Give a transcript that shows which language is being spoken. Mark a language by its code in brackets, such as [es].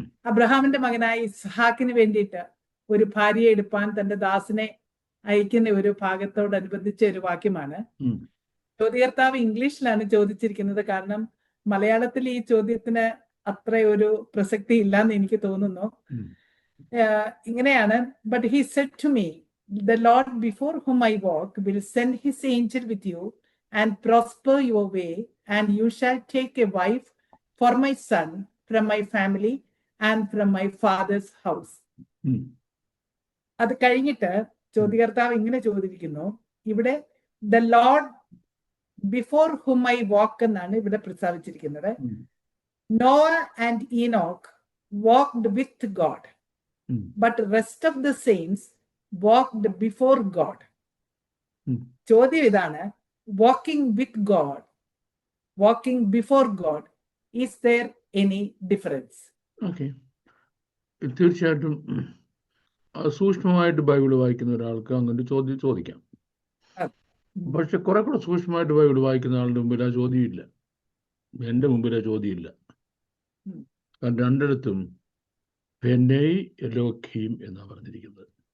[ml] അബ്രഹാമിന്റെ മകനായ ഇസ്ഹാക്കിന് വേണ്ടിയിട്ട് ഒരു ഭാര്യയെ എടുപ്പാൻ തന്റെ ദാസനെ അയക്കുന്ന ഒരു ഭാഗത്തോടനുബന്ധിച്ച ഒരു വാക്യമാണ്. ചോദ്യകർത്താവ് ഇംഗ്ലീഷിലാണ് ചോദിച്ചിരിക്കുന്നത്. കാരണം മലയാളത്തിൽ ഈ ചോദ്യത്തിന് അത്ര ഒരു പ്രസക്തി ഇല്ലാന്ന് എനിക്ക് തോന്നുന്നു. ഇങ്ങനെയാണ്, [en] But he said to me, the Lord before whom I walk will send his angel with you and prosper your way, and you shall take a wife for my son from my family and from my father's house. [ml] അത് കഴിഞ്ഞിട്ട് ചോദ്യകർത്താവ് ഇങ്ങനെ ചോദിക്കുന്നു, ഇവിടെ [en] the Lord before whom I walk [ml] എന്നാണ് ഇവിടെ പ്രസ്താവിച്ചിരിക്കുന്നത്. [en] Noah and Enoch walked with God, but rest of the saints walked before God. [ml] ചോദ്യം ഇതാണ്, [en] walking with God, walking before God, is there any difference? [ml] Okay, തീർച്ചയായിട്ടും സൂക്ഷ്മമായിട്ട് Bible വായിക്കുന്ന ഒരാൾക്ക് അങ്ങനെ ചോദ്യം ചോദിക്കാം. പക്ഷെ കുറെ കൂടെ സൂക്ഷ്മമായിട്ട് ബൈബിൾ വായിക്കുന്ന ആളുടെ മുമ്പിൽ ആ ചോദ്യമില്ല, എൻ്റെ മുമ്പിൽ ആ ചോദ്യമില്ല. കാരണം രണ്ടിടത്തും പെനൈ എലോഖീം എന്നാണ് പറഞ്ഞിരിക്കുന്നത്.